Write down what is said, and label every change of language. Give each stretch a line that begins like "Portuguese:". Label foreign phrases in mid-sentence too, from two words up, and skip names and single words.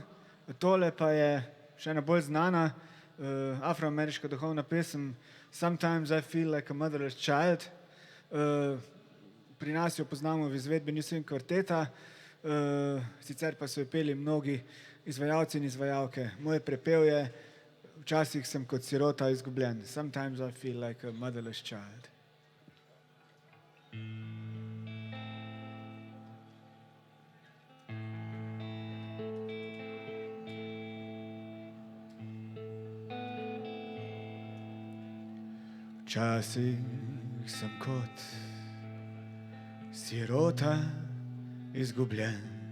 Slovenian: Tole pa je še ena bolj znana afroameriška duhovna pesem Sometimes I Feel Like a Motherless Child. Pri nas jo poznamo v izvedbi New Swing kvarteta, sicer pa so jo peli mnogi izvajalci in izvajalke. Moj prepev je Včasih sem kot sirota izgubljen.
English: Sometimes I feel like a motherless child.
Slovenian: Včasih sem kot sirota izgubljen.